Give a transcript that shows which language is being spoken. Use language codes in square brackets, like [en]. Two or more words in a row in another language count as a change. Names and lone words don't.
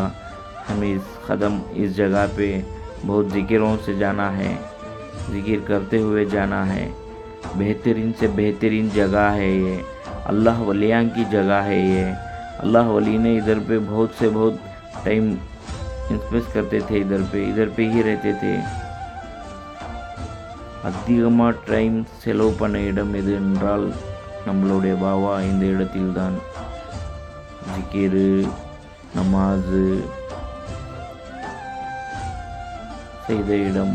[hi] हमें इस जगह पे बहुत ज़िक्रों से जाना है, ज़िक्र करते हुए जाना है. बेहतरीन से बेहतरीन जगह है ये. अल्लाह वलियाँ की जगह है ये. अल्लाह वली ने इधर पे बहुत [en] time invest [hi] करते थे. इधर पे ही रहते थे. [ta] அதிகமாக டைம் செலவு பண்ண இடம் எது என்றால் நம்மளுடைய பாபா இந்த இடத்தில் தான் ஜிக்கிரு நமாஸு செய்த இடம்.